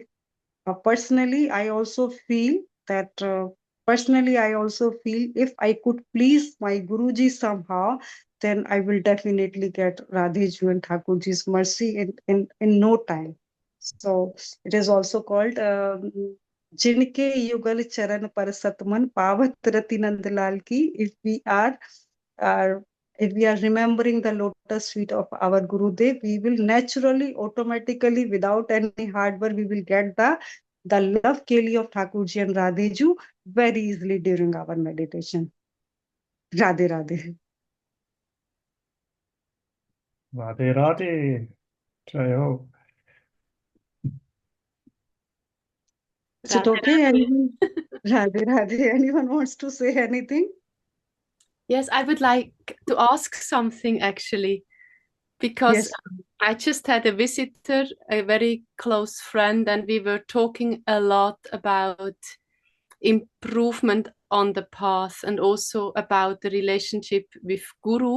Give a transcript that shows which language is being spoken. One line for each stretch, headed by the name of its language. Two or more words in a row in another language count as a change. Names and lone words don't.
English: Personally, I also feel that if I could please my Guruji somehow, then I will definitely get Radheju and Thakurji's mercy in no time. So it is also called
Hindi: जिनके युगल चरण पर सतमन पावत रति नंदलाल की.
English: Uh, if we are remembering the lotus feet of our Gurudev, we will naturally, automatically, without any hard work, we will get the love keli of Thakurji and Radheju very easily during our meditation. Radhe Radhe. Radhe Radhe. Jayo. Is it okay? Anyone? Radhe Radhe. Anyone wants to say anything? Yes, I would like to ask something actually, because Yes. I just had a visitor, a very close friend, and we were talking a lot about improvement on the path and also about the relationship with Guru.